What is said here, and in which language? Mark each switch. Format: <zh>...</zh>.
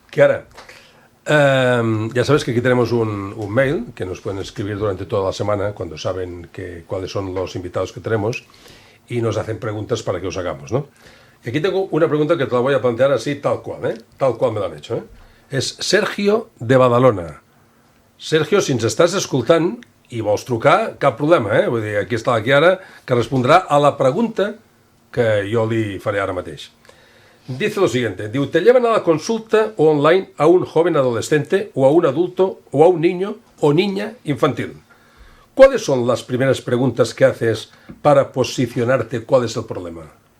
<es>Kiara, ya sabes que aquí tenemos un mail que nos pueden escribir durante toda la semana cuando saben cuáles son los invitados que tenemos y nos hacen preguntas para que os hagamos, ¿no? Y aquí tengo una pregunta que te la voy a plantear así, tal cual, tal cual me la han hecho.</es> <ca>És Sergio de Badalona. Sergio, si ens estàs escoltant i vols trucar, cap problema, Vull dir, aquí està la Kiara, que respondrà a la pregunta que jo li faré ara mateix.</ca> <es>Dice lo siguiente,</es> <ca>diu,</ca> <es>te llevan a la consulta o online a un joven adolescente o a un adulto o a un niño o niña infantil. ¿Cuáles son las primeras preguntas que haces para posicionarte cuál es el problema?</es>